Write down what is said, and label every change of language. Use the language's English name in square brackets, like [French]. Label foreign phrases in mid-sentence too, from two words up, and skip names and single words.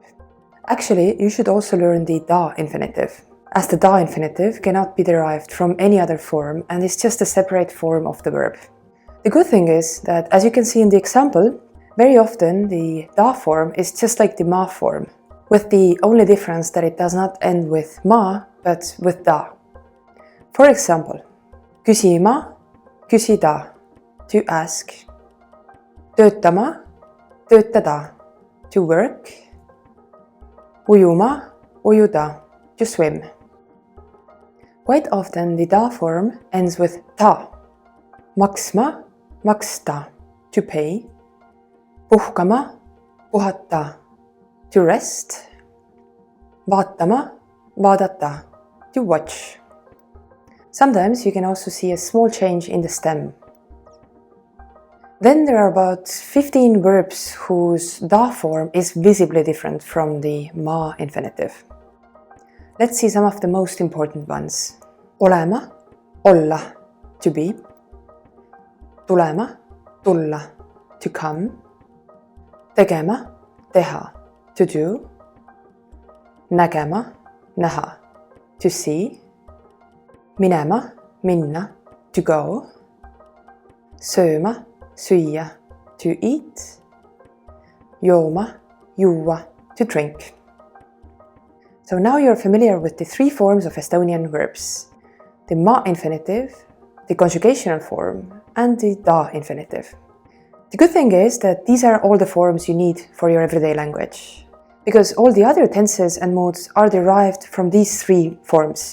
[English] Actually, you should also learn the da infinitive, as the da infinitive cannot be derived from any other form and is just a separate form of the verb. The good thing is that, as you can see in the example, very often the da form is just like the ma form, with the only difference that it does not end with ma, but with da. For example, [Estonian] küsima, küsida, [English] to ask, [Estonian] töötama, töötada, [English] to work, [Estonian] ujuma, ujuda, [English] to swim. Quite often the da form ends with ta. [Estonian] Maksma, maksta, [English] to pay, [Estonian] puhkama, puhata, [English] to rest, [Estonian] vaatama, vaadata, [English] to watch. Sometimes you can also see a small change in the stem. Then there are about 15 verbs whose da form is visibly different from the ma infinitive. Let's see some of the most important ones. [Estonian] Olema, olla, [English] to be. [Estonian] Tulema, tulla, [English] to come. [Estonian] Tegema, teha, [English] to do. [Estonian] Nägema, näha, [English] to see. [Estonian] Minema, minna, [English] to go. [Estonian] Sööma, süüa, [English] to eat. [Estonian] Jooma, juua, [English] to drink. So now you're familiar with the three forms of Estonian verbs: the ma infinitive, the conjugational form, and the da infinitive. The good thing is that these are all the forms you need for your everyday language, because all the other tenses and modes are derived from these three forms.